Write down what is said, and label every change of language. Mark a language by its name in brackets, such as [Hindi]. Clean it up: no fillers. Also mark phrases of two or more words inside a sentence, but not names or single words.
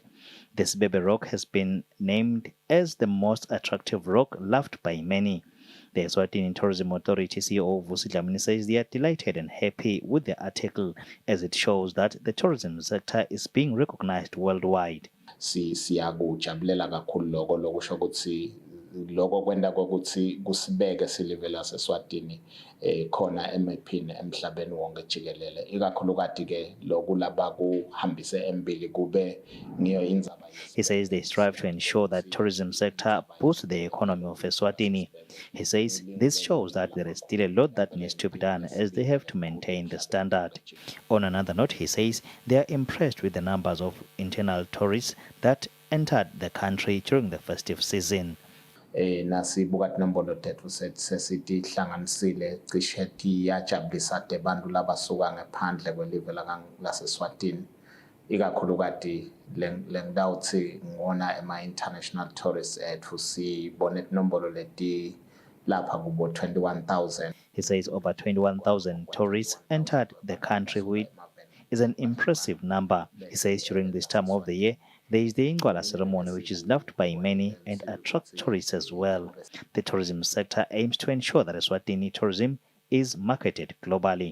[English] This baby rock has been named as the most attractive rock loved by many. The Eswatini Tourism Authority CEO Vusi Dlamini says they are delighted and happy with the article as it shows that the tourism sector is being recognized worldwide. [Swati] Siyakujabulela kakhulu lokho lokusho ukuthi loko kwenda kokuthi kusibeke silive laseSwatini khona emaphini emhlabeni wonke jikelele ikakhulukazi ke lokulaba kuhambise embili kube ngiyo indzaba. [English] He says they strive to ensure that tourism sector boosts the economy of Eswatini. He says this shows that there is still a lot that needs to be done as they have to maintain the standard. On another note, he says they are impressed with the numbers of internal tourists that entered the country during the festive season. [Swati] Nasibuka tinombolo tethu sesithi hlanganisile cishe tiyajabulisa de bantu labasuka ngaphandle kwelive laseSwatini ikakhulukazi lengidawuthi ngona ema- [English] international tourists [Swati] ethu sibone tinombolo leti lapha kubo 21,000. [English] He says over 21,000 tourists entered the country, which is an impressive number. He says during this time of the year, there is the Ingwala ceremony, which is loved by many and attracts tourists as well. The tourism sector aims to ensure that Eswatini tourism is marketed globally.